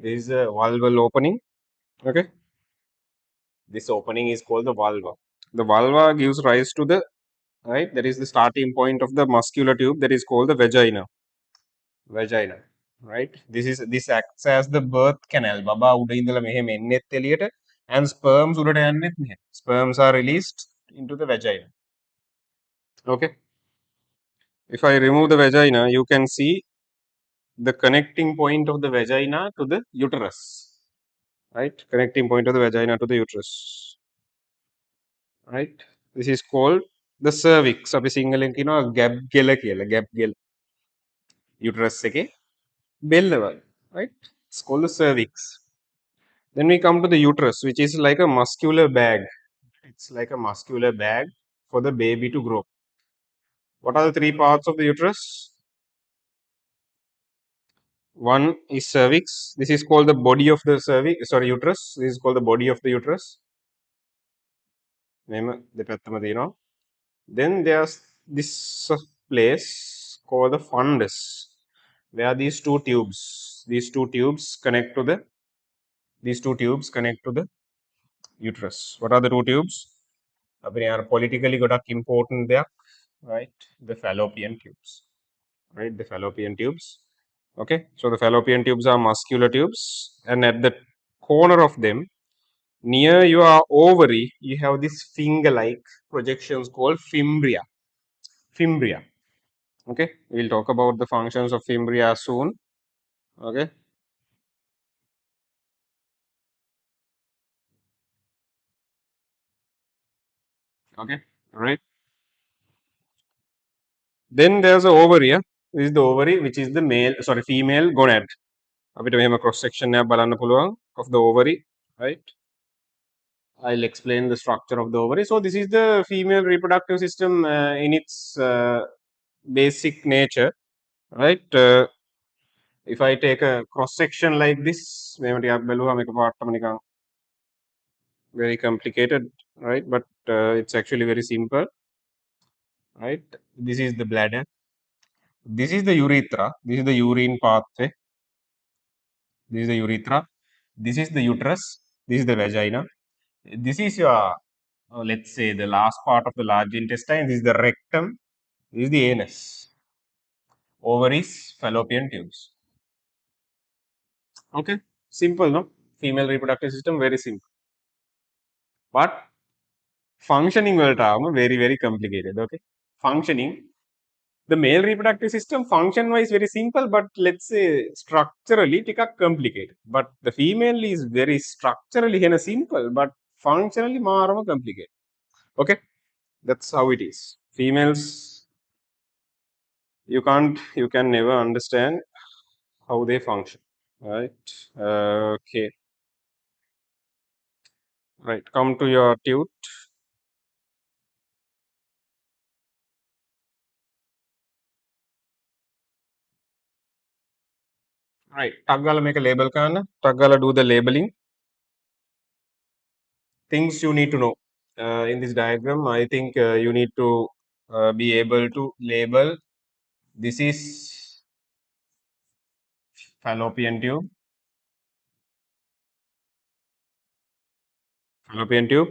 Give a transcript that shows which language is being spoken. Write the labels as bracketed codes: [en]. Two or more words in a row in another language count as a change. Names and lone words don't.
[en] This is a vulval opening. Okay, this opening is called the vulva. The vulva gives rise to the, right, that is the starting point of the muscular tube, that is called the vagina. Vagina, right? This acts as the birth canal. [si] බබා උඩ ඉඳලා මෙහෙම එන්නෙත් එළියට, [en] and sperms [si] උඩට යන්නෙත් නැහැ. [en] Sperms are released into the vagina. Okay. If I remove the vagina, you can see the connecting point of the vagina to the uterus. Right? Connecting point of the vagina to the uterus. Right? This is called the cervix. [si] අපි සිංහලෙන් කියනවා ගැබ් ගෙල කියලා. ගැබ් ගෙල. uterus එකේ බෙල්ලවල. [en] Right? It's called the cervix. Then we come to the uterus, which is like a muscular bag. It's like a muscular bag for the baby to grow. What are the three parts of the uterus? One is cervix. This is called the body of the cervix. Sorry, uterus. This is called the body of the uterus. [si] මෙහෙම දෙපැත්තම තියෙනවා. [en] Then there's this place called the fundus, where these two tubes connect to the uterus. What are the two tubes? [si] අපි යාර politically ගොඩක් important දෙයක්, [en] right? The fallopian tubes, right? The fallopian tubes. Okay, so the fallopian tubes are muscular tubes, and at the corner of them, near your ovary, you have this finger-like projections called fimbria. Fimbria. Okay, we'll talk about the functions of fimbria soon. Okay, okay, right. Then there's a ovary. This is the ovary, which is the female gonad. [si] අපිට මෙහෙම [en] cross section [si] එකක් බලන්න පුළුවන් [en] of the ovary, right? I'll explain the structure of the ovary. So this is the female reproductive system in its basic nature, right? If I take a cross section like this, [si] මෙහෙම ටිකක් බැලුවම එකපාරටම නිකන් [en] very complicated, right? But it's actually very simple, right? This is the bladder. This is the urethra. This is the urine pathway. This is the urethra. This is the uterus. This is the vagina. This is your, let's say, the last part of the large intestine. This is the rectum. This is the anus. Ovaries, fallopian tubes. Okay, simple, no? Female reproductive system, very simple. But functioning [si] වලට ආවම [en] very very complicated. Okay, functioning, the male reproductive system function wise very simple, but let's say structurally ටිකක් complicated. But the female is very structurally kind of simple, but functionally මාරම complicated. Okay, that's how it is. Females, you can never understand how they function, right? Okay, right, come to your tute. Right, [si] ටක් ගාලා මේක label කරන්න. ටක් ගාලා [en] do the labeling. Things you need to know in this diagram. I think you need to be able to label. This is fallopian tube. Fallopian tube.